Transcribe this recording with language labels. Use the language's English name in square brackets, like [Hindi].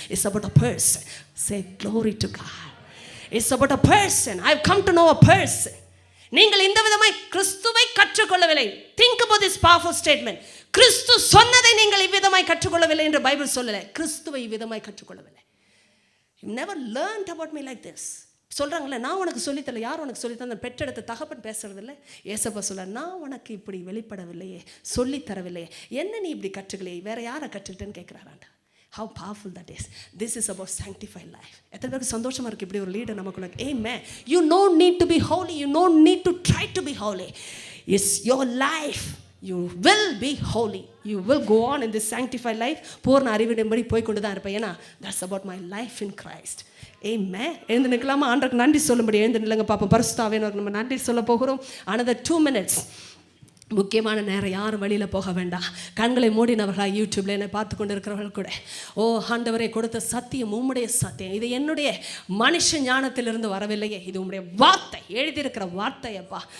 [English] It's about a person. Say glory to God. It's about a person. I have come to know a person. [Tamil] நீங்கள் இந்த விதமாய் கிறிஸ்துவை கற்றுக்கொள்ளவில்லை. Think about this powerful statement. கிறிஸ்து சொன்னதை நீங்கள் இவ்விதமாய் கற்றுக்கொள்ளவில்லை என்று பைபிள் சொல்லலை. கிறிஸ்துவை இவ்விதமாய் கற்றுக்கொள்ளவில்லை. [English] You never learned about me like this. [Tamil] சொல்கிறாங்களே, நான் உனக்கு சொல்லித்தரல. யார் உனக்கு சொல்லித்தர? பெற்றெடுத்த தகப்பன் பேசுறதில்லை. ஏசப்பா சொல்ல, நான் உனக்கு இப்படி வெளிப்படவில்லையே, சொல்லித்தரவில்லையே, என்ன நீ இப்படி கற்றுக்கலையே, வேற யாரை கற்றுக்கிட்டேன்னு கேட்குறாராண்டா. [English] How powerful that is. This is about sanctified life. [Tamil] எத்தனை பேருக்கு சந்தோஷமா இருக்கு இப்படி ஒரு லீடர் நமக்குள்ள? [English] Amen. You don't need to be holy. You don't need to try to be holy. It's your life. You will be holy. You will go on in this sanctified life. [Tamil] பூர்ண அறிவிடும்படி போய் கொண்டு தான் இருப்பேன். [English] ஏன்னா that's about my life in Christ. [Tamil] Amen. எழுந்து நிற்கலாமா? ஆண்டவருக்கு நன்றி சொல்லும்படி எழுந்து நில்லுங்க பார்ப்போம். பரிசுத்த ஆவியானவருக்கு நம்ம நன்றி சொல்ல போகிறோம். Another 2 minutes. முக்கியமான நேரம். யாரும் வழியில் போக வேண்டாம். கண்களை மூடினவர்களாக யூடியூப்ல என்னை பார்த்து கொண்டு இருக்கிறவர்கள் கூட, ஆண்டவரே கொடுத்த சத்தியம் உம்முடைய சத்தியம், இது என்னுடைய மனுஷ ஞானத்திலிருந்து வரவில்லையே, இது உம்முடைய வார்த்தை, எழுதியிருக்கிற வார்த்தையப்பா.